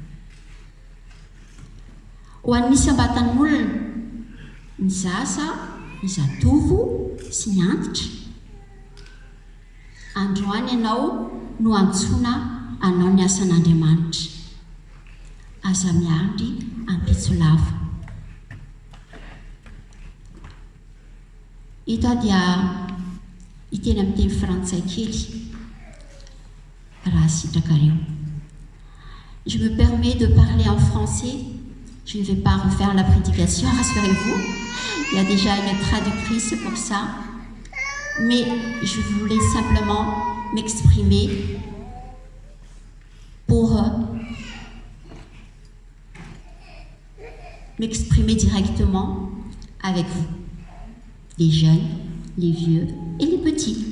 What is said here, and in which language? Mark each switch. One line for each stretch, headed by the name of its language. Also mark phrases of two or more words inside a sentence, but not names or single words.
Malagasy: Ho an'ny isam-batan'olona, ny zaza, ny zatovo sy ny antitra, androany ianao no antsoina hanao ny asan'Andriamanitra. Aza miandry ampitso lava. Ito dia hiteny amin'ny teny frantsay kely raha sitrakareo.
French: Je me permets de parler en français Je ne vais pas refaire la prédication, rassurez-vous. Il y a déjà une traductrice pour ça. Mais je voulais simplement m'exprimer pour m'exprimer directement avec vous, les jeunes, les vieux et les petits.